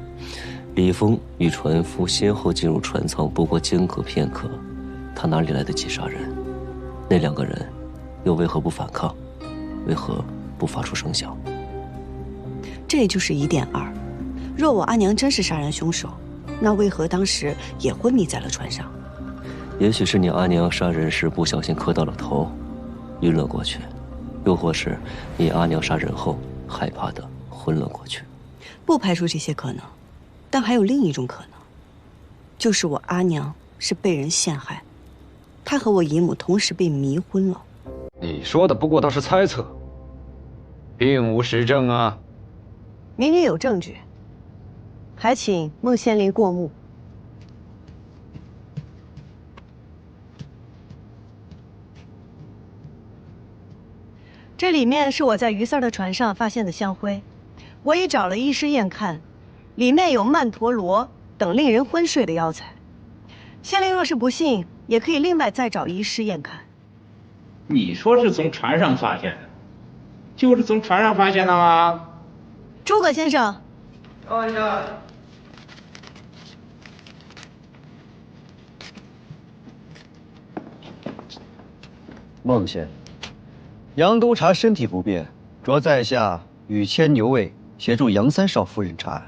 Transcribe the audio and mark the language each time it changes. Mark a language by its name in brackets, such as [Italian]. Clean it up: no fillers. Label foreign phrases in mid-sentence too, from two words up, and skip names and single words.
[Chinese] 李峰與船夫先後進入船艙，不過間隔片刻，他哪裡來得及殺人？那2個人又為何不反抗？為何不發出聲響？這就是疑點2。若我阿娘真是殺人兇手，那為何當時也昏迷在了船上？也許是你阿娘殺人時不小心磕到了頭，暈了過去；又或是你阿娘殺人後害怕的昏了過去。不排除這些可能，但還有另一種可能，就是我阿娘是被人陷害。他和我姨母同時被迷昏了。你說的不過都是猜測，並無實證啊。民女有證據，還請孟縣令過目。這裡面是我在於三兒的船上發現的香灰，我已找了醫師驗看，裡面有曼陀羅等令人昏睡的藥材。县令若是不信，也可以另外再找醫師驗看。你說是從船上發現的，就是從船上發現的嗎？諸葛先生，等一下。孟县，杨督察身体不便，着在下与牵牛卫協助楊三少夫人查案。